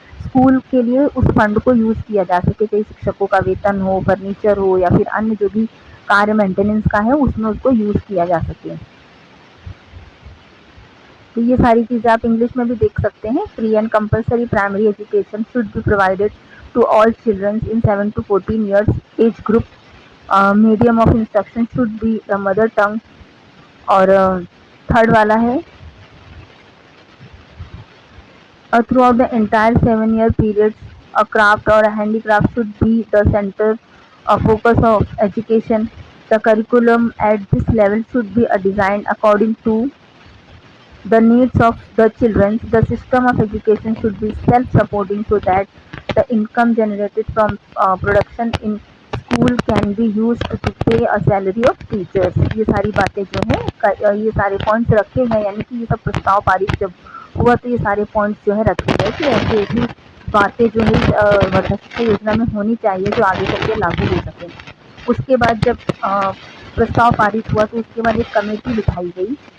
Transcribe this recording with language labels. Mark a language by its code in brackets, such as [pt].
[hi] School के लिए उस फंड को यूज़ किया जा सके, चाहे शिक्षकों का वेतन हो, फर्नीचर हो या फिर अन्य जो भी कार्य मेंटेनेंस का है उसमें उसको यूज़ किया जा सके। तो ये सारी चीज़ें आप इंग्लिश में भी देख सकते हैं। [en] Free and compulsory primary education should be provided to all childrens in 7 to 14 years age group. Medium of instruction should be mother tongue. [hi] और थर्ड वाला है [en] Throughout the entire 7-year period a craft or a handicraft should be the center of focus of education. The curriculum at this level should be designed according to the needs of the children. The system of education should be self-supporting so that The income generated from production in school can be used to pay a salary of teachers. [hi] ये सारी बातें जो है ये सारे points रखे गए, यानी कि ये सब प्रस्ताव पारित जब हुआ तो ये सारे पॉइंट्स जो है रखे गए कि ऐसी ऐसी बातें जो है वर्धा शिक्षा योजना में होनी चाहिए जो आगे चल के लागू हो सके। उसके बाद जब प्रस्ताव पारित हुआ तो उसके बाद एक कमेटी बिठाई गई।